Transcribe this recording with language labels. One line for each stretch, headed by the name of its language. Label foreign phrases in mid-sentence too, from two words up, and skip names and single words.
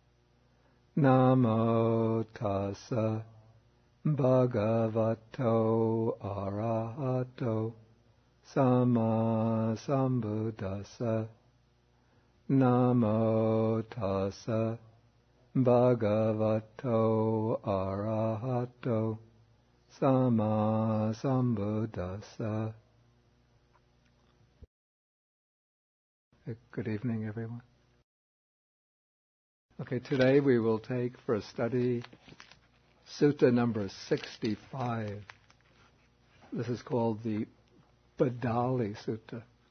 Pali: Namo tassa bhagavato arahato sama sambuddhassa. Namo tassa bhagavato arahato sama sambuddhassa.
English: Good evening, everyone. Okay, today we will take for a study Sutta number 65. This is called the Bhaddāli Sutta.